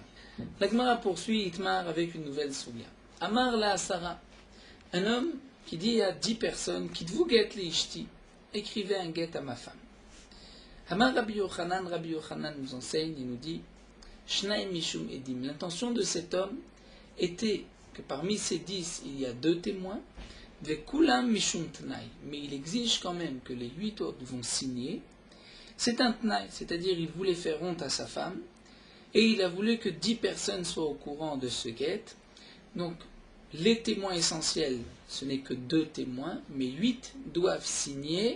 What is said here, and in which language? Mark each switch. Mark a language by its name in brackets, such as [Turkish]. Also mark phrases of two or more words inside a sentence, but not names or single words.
[French] La Gemara poursuit Itmar avec une nouvelle soulia. [Hebrew] אמר לעשרה, [French] un homme qui dit à 10 personnes, [Hebrew] כתבו גט לאשתי, [French] écrivez un get à ma femme. [Hebrew] אמר רבי יוחנן [French] nous enseigne et nous dit, [Hebrew] שניים משום עדים, [French] l'intention de cet homme était que parmi ces 10, il y a 2 témoins, [Hebrew] וכולם משום תנאי, [French] mais il exige quand même que les 8 autres vont signer. C'est un tnaï, c'est-à-dire il voulait faire honte à sa femme, et il a voulu que 10 personnes soient au courant de ce guet. Donc, les témoins essentiels, ce n'est que 2 témoins, mais 8 doivent signer.